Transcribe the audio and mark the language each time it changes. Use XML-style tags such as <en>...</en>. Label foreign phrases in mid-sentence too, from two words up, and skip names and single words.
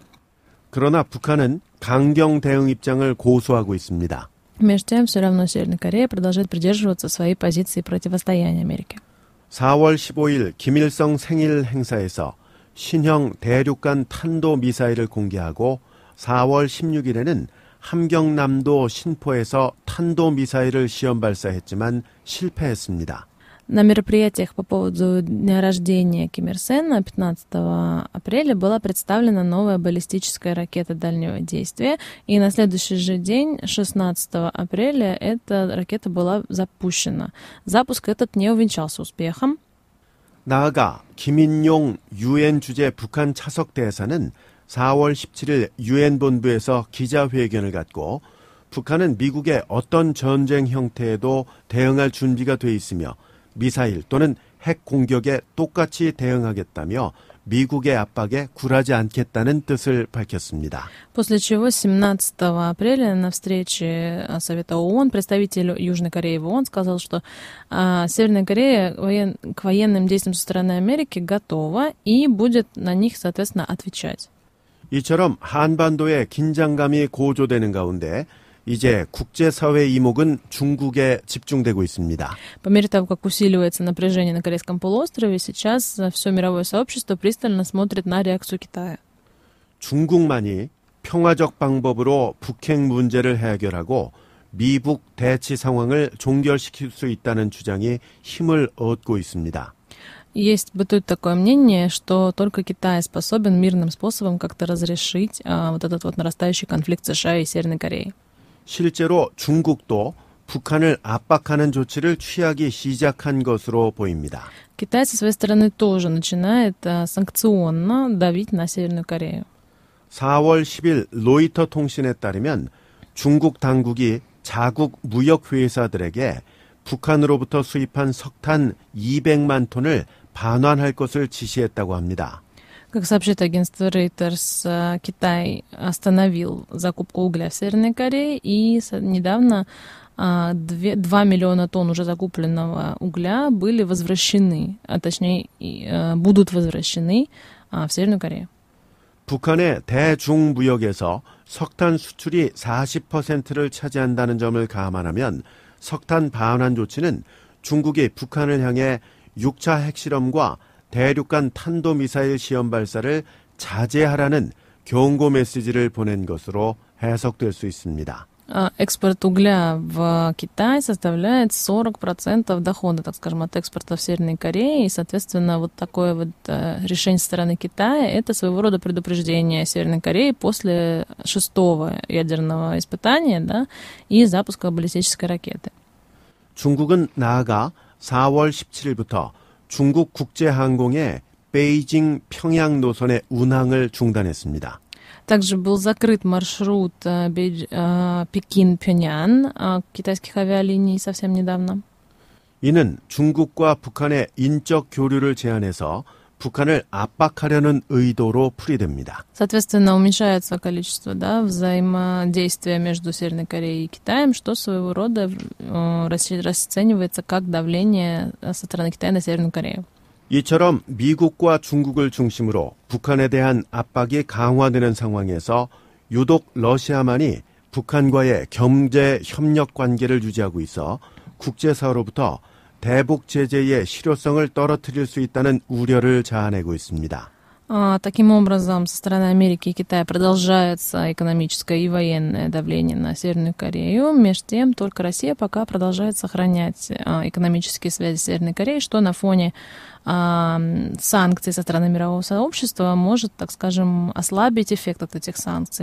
<ko>그러나 북한은 강경 대응 입장을 고수하고 있습니다.</ko> <ru>Между тем, все равно Северная Корея продолжает придерживаться своей позиции противостояния Америке.</ru> <ko>4월 15일 김일성 생일 행사에서 신형 대륙간 탄도미사일을 공개하고 4월 16일에는 함경남도 신포에서 탄도미사일을 시험 발사했지만 실패했습니다.</ko> <ru>На мероприятиях по поводу дня рождения Ким Ир Сена 15 апреля была представлена новая баллистическая ракета дальнего действия, и на следующий же день, 16 апреля, эта ракета была запущена. Запуск этот не увенчался успехом.</ru> <ko>나아가 김인용 유엔 주재 북한 차석 대사는 4월 17일 유엔 본부에서 기자회견을 갖고 북한은 미국의 어떤 전쟁 형태에도 대응할 준비가 돼 있으며 미사일 또는 핵 공격에 똑같이 대응하겠다며 미국의 압박에 굴하지 않겠다는 뜻을 밝혔습니다.</ko> <ru>После чего 17 апреля на встрече Совета ООН представитель Южной Кореи в ООН сказал, что Северная Корея к военным действиям со стороны Америки готова и будет на них, соответственно, отвечать.</ru> <ko>이처럼 한반도의 긴장감이 고조되는 가운데 이제 국제사회 이목은 중국에 집중되고 있습니다.</ko> <ru>По мере того, как усиливается напряжение на Корейском полуострове, сейчас все мировое сообщество пристально смотрит на реакцию Китая.</ru> <ko>중국만이 평화적 방법으로 북핵 문제를 해결하고 미북 대치 상황을 종결시킬 수 있다는 주장이 힘을 얻고 있습니다.</ko> <ru>Бытует такое мнение, что только Китай способен мирным способом как-то разрешить вот этот вот нарастающий конфликт США и Северной Кореи.</ru> <ko>실제로 중국도 북한을 압박하는 조치를 취하기 시작한 것으로 보입니다.</ko> <ru>Китай со своей стороны тоже начинает санкционно давить на Северную Корею.</ru> <ko>4월 10일 로이터 통신에 따르면 중국 당국이 자국 무역회사들에게 북한으로부터 수입한 석탄 200만 톤을 반환할 것을 지시했다고 합니다.</ko> <ru>Как сообщает агентство Reuters, Китай остановил закупку угля в Северной Корее, и недавно 2 миллиона тонн уже закупленного угля были возвращены, а точнее будут возвращены в Северную Корею.</ru> <ko>북한의 대중무역에서 석탄 수출이 40%를 차지한다는 점을 감안하면 석탄 반환 조치는 중국이 북한을 향해 6차 핵실험과 대륙간 탄도미사일 시험 발사를 자제하라는 경고 메시지를 보낸 것으로 해석될 수 있습니다.</ko> <ru>Экспорт угля в Китай составляет 40% дохода, так скажем, от экспорта в Северной Корее. И, соответственно, вот такое вот решение со стороны Китая — это своего рода предупреждение Северной Кореи после 6-го ядерного испытания, да, и запуска баллистической ракеты.</ru> <ko>중국은 나아가 4월 17일부터 중국 국제항공의 베이징 평양 노선의 운항을 중단했습니다.</ko> <ru>Также был закрыт маршрут Пекин-Пхёнян китайских авиалиний совсем недавно.</ru> <ko>이는 중국과 북한의 인적 교류를 제한해서 북한을 압박하려는 의도로 풀이됩니다.</ko> <ru>Соответственно, уменьшается количество взаимодействия между Северной Кореей и Китаем, что своего рода расценивается как давление со стороны Китая на Северную Корею.</ru> <ko>이처럼 미국과 중국을 중심으로 북한에 대한 압박이 강화되는 상황에서 유독 러시아만이 북한과의 경제 협력 관계를 유지하고 있어 국제사회로부터 대북 제재의 실효성을 떨어뜨릴 수 있다는 우려를 자아내고 있습니다.</ko> <ru>Таким образом, со стороны Америки и Китая продолжается экономическое и военное давление на Северную Корею. Между тем, только Россия пока продолжает сохранять экономические связи с Северной Кореей, что на фоне санкций со стороны мирового сообщества может, так скажем, ослабить эффект от этих санкций.</ru>